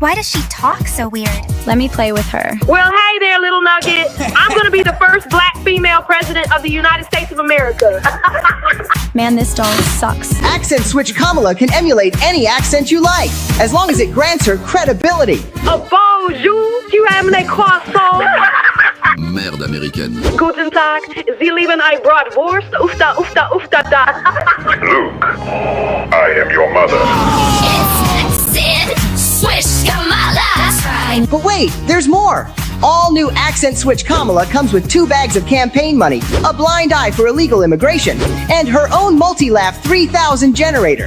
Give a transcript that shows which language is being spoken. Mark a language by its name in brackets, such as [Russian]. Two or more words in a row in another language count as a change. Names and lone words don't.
[English] Why does she talk so weird? Let me play with her. Well, hey there, little nugget. I'm going to be the first black female president of the United States of America. Man, this doll sucks. Accent Switch Kamala can emulate any accent you like, as long as it grants her credibility. [French] A bonjour, tu aimes les croissants? Merde américaine. [German] Guten Tag, Sie lieben ein Bratwurst? Ufta, ufta, ufta, da. [English] Luke, I am your mother. It's Accent Switch Kamala. That's right. But wait, there's more. All new Accent Switch Kamala comes with 2 bags of campaign money, a blind eye for illegal immigration, and her own multi-laugh 3000 generator.